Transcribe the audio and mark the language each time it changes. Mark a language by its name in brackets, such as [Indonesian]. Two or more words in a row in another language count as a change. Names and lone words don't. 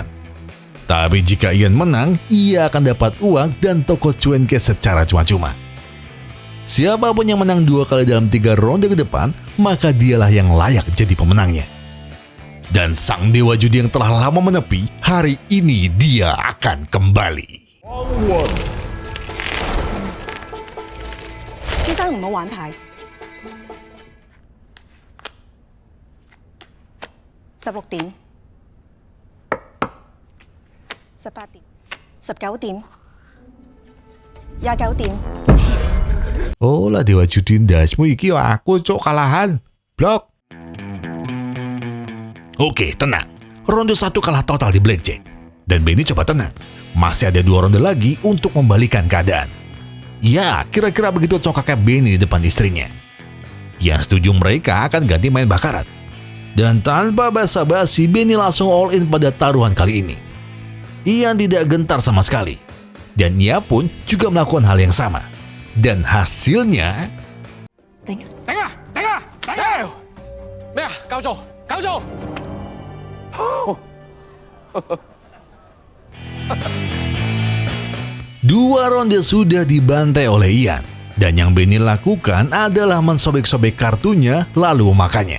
[Indonesian] Tapi jika Ian menang, ia akan dapat uang dan toko cuanki secara cuma-cuma. Siapapun yang menang 2 kali dalam 3 ronde ke depan, maka dialah yang layak jadi pemenangnya. Dan sang dewa judi yang telah lama menepi, hari ini dia akan kembali. [Cantonese] 先生唔好玩牌。16點、18點、19點、29點。 [Javanese] Oh lah dewa judi ndasmu iki aku cok kalahan. [Indonesian] Blok. Oke, tenang. Ronde 1 kalah total di blackjack. Dan Benny coba tenang. Masih ada 2 ronde lagi untuk membalikan keadaan. Ya, kira-kira begitu congkaknya Benny di depan istrinya. Yang setuju mereka akan ganti main bakarat. Dan tanpa basa-basi, Benny langsung [English] all in [Indonesian] pada taruhan kali ini. Ian tidak gentar sama sekali. Dan ia pun juga melakukan hal yang sama. Dan hasilnya... [Cantonese] 頂啊！頂啊！頂啊！咩啊？夠做！夠做！ [Indonesian] 2 ronde sudah dibantai oleh Ian. Dan yang Benny lakukan adalah mensobek-sobek kartunya lalu memakannya.